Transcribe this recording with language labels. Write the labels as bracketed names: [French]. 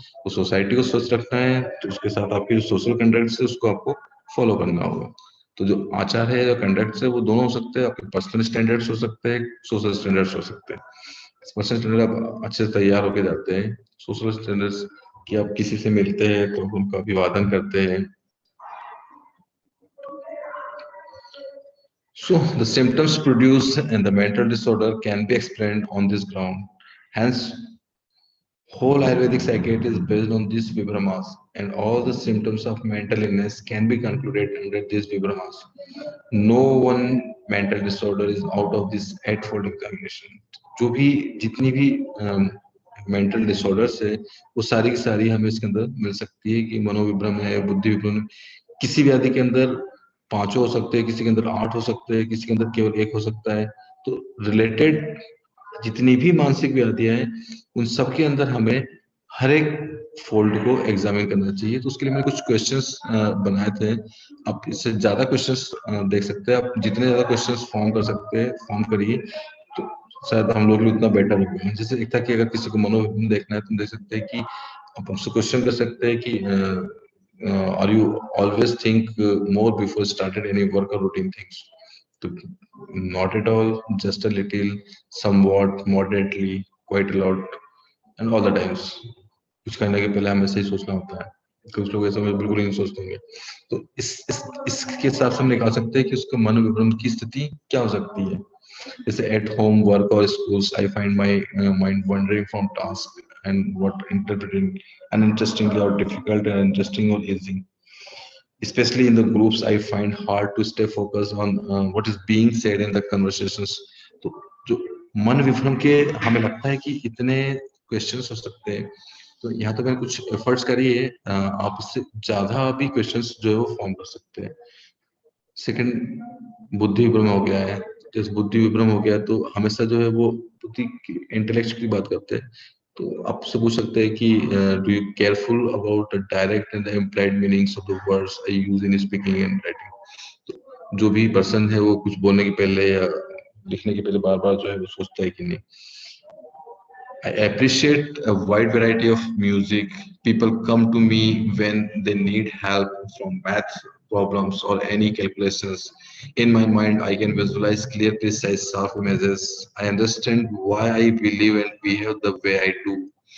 [Hindi] तो सोसाइटी को स्वस्थ रखना है तो उसके साथ आपके जो सोशल कंडक्ट है उसको आपको फॉलो करना होगा। तो जो आचार है, जो कंडक्ट है, वो दोनों हो सकते हैं, आपके पर्सनल स्टैंडर्ड्स हो सकते हैं, सोशल स्टैंडर्ड्स हो सकते हैं। पर्सनल स्टैंडर्ड आप अच्छे से तैयार होके जाते हैं, सोशल स्टैंडर्ड्स कि आप किसी से मिलते हैं तो उनका अभिवादन करते हैं। [English] So the symptoms produced in the mental disorder can be explained on this ground. Hence, whole Ayurvedic psychiatry is based on these vibhamas, and all the symptoms of mental illness can be concluded under these vibhamas. No one mental disorder is out of this eightfold examination. [Hindi] जो भी जितनी भी mental disorders है वो सारी की सारी हमें इसके अंदर मिल सकती है, कि मनोविभ्रम है, बुद्धि विभ्रम, किसी व्याधि के अंदर 5 हो सकते हैं, किसी के अंदर 8 हो सकते हैं, किसी के अंदर केवल 1 हो सकता है। तो रिलेटेड जितनी भी मानसिक व्याधियां हैं उन सब के अंदर हमें हर एक फोल्ड को एग्जामिन करना चाहिए। तो उसके लिए मैंने कुछ क्वेश्चंस बनाए थे, आप इससे ज्यादा क्वेश्चंस देख सकते हैं, आप जितने ज्यादा क्वेश्चंस फॉर्म कर सकते हैं फॉर्म करिए, तो शायद हम लोग उतना बेटर होगा। जैसे एक था कि अगर किसी को मनोविभ्रम देखना है तो देख सकते हैं कि आप हमसे क्वेश्चन कर सकते हैं कि [English] are you always think more before started any work or routine things? So, not at all, just a little, somewhat, moderately, quite a lot. And all the times [Hindi] कुछ करने के पहले हमें सही सोचना होता है, कुछ लोग ऐसा बिल्कुल ही नहीं सोचते होंगे। तो इसके हिसाब से हम निकाल सकते हैं कि उसका मनोविभ्रम की स्थिति क्या हो सकती है। [English] जैसे at home, work और schools, I find my mind wandering from task and what interpreting uninterestingly or difficult and interesting or easy. Especially in the groups, I find hard to stay focused on what is being said in the conversations. [Hindi] तो जो मन विभ्रम के हमें लगता है कि इतने questions हो सकते हैं, तो यहाँ तो मैंने कुछ एफर्ट्स करी है, आप इससे ज्यादा भी क्वेश्चंस जो है वो फॉर्म कर सकते हैं। सेकंड, बुद्धि विभ्रम हो गया है। जैसे बुद्धि विभ्रम हो गया तो हमेशा जो है वो बुद्धि की इंटेलेक्ट की बात करते हैं, तो आपसे पूछ सकते हैं कि [English] Do you careful about the direct and the implied meanings of the words I use in speaking and writing. [Hindi] तो जो भी पर्सन है वो कुछ बोलने के पहले या लिखने के पहले बार बार जो है वो सोचता है कि नहीं। [English] I appreciate a wide variety of music. People come to me when they need help from math problems or any calculations. In my mind, I can visualize clear, precise, sharp images. I understand why I believe and behave the way I do.